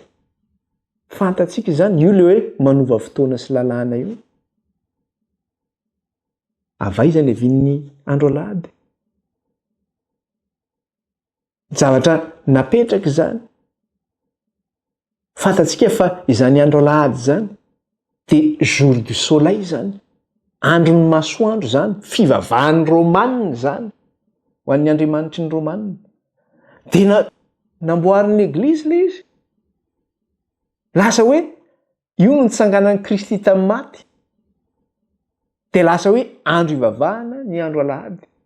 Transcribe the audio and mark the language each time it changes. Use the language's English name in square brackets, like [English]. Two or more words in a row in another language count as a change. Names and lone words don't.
[Malagasy] Fantatsika zany io le hoe manova fotoana sy lalàna io. Avaizany avin'ny andro alahady. Zavatra napetraka zany. Fantatsika fa izany andro alahady zany dia [French] jour du soleil [Malagasy] zany. Andron'ny masoandro zany, fivavahan'ny Romanina zany, ho an'ny Andriamanitry ny Romanina. Dia namboarin'ny Eglizy ilay izy. Lasa hoe io no nitsanganan'i Kristy tamin'ny maty. Dia lasa hoe andro ivavahana ny andro alahady.